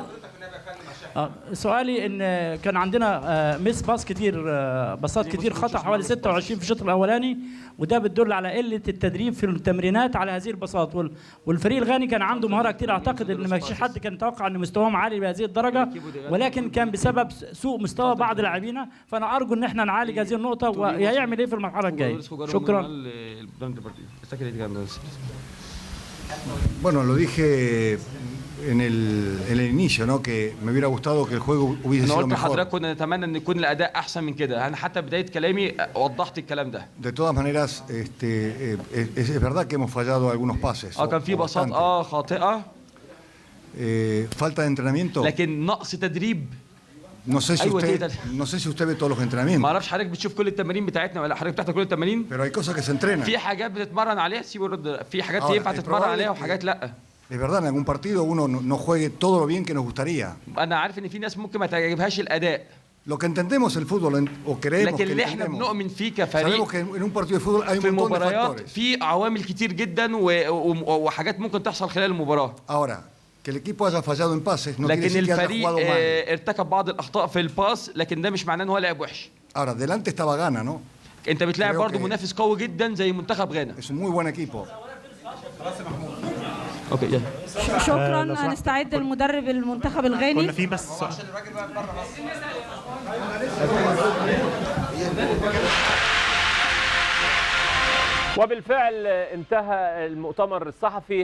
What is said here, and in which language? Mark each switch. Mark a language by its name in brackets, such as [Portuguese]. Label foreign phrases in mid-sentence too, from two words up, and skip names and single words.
[Arabic] سؤالي ان كان عندنا [English] miss pass [Arabic] كتير، باصات كتير خطا حوالي 26 في الشوط الاولاني، وده بتدل على قله التدريب في التمرينات على هذه الباصات. والفريق الغاني كان عنده مهاره كتير، اعتقد ان ما فيش حد كان يتوقع ان مستواهم عالي بهذه الدرجه، ولكن كان بسبب سوء مستوى بعض لاعبينا. فانا ارجو ان احنا نعالج هذه النقطه وهيعمل ايه في المرحله الجايه. شكرا. [Spanish] Bueno, lo dije en el inicio, ¿no? Que me hubiera gustado que el juego hubiese sido mejor. [Arabic] حضرتك كنا نتمنى ان يكون الاداء احسن من كده. انا حتى بدايه كلامي وضحت الكلام ده. [Spanish] De todas maneras, es verdad que hemos fallado algunos pases. [Arabic] كان في باصات خاطئه. [Spanish] Falta de entrenamiento. [Arabic] لكن نقص تدريب. [Spanish] No sé si usted ve todos los entrenamientos. [Arabic] ما اعرفش حضرتك بتشوف كل التمارين بتاعتنا ولا حضرتك بتحضر كل التمارين؟ [Spanish] Pero hay cosas que se entrenan. [Arabic] في حاجات بتتمرن عليها في حاجات ينفع تتمرن عليها وحاجات لا. [Spanish] Es verdad, en algún partido uno no juegue todo lo bien que nos gustaría. [Arabic] أنا عارف إن في ناس ممكن ما تعجبهاش الأداء. [Spanish] Lo que entendemos el fútbol o creemos [Arabic] لكن اللي احنا بنؤمن فيه كفريق [Spanish] sabemos que en un partido de fútbol hay un [Arabic] في [Spanish] montón de [Arabic] المباريات [Spanish] factores. [Arabic] في عوامل كتير جدا وحاجات ممكن تحصل خلال المباراة. [Spanish] Ahora, que el equipo haya fallado en pases no quiere [Arabic] لكن [Spanish] decir que haya [Arabic] الفريق [Spanish] jugado mal. [Arabic] ارتكب بعض الأخطاء في الباس، لكن ده مش معناه إن هو لعب وحش. [Spanish] Ahora, delante estaba Ghana, ¿no? [Arabic] أنت بتلاعب برضه منافس قوي جدا زي منتخب غانا. [Spanish] Es un muy buen equipo. [Arabic] اوكي شكرا. هنستعد المدرب المنتخب الغاني. كنا في بس وبالفعل انتهى المؤتمر الصحفي.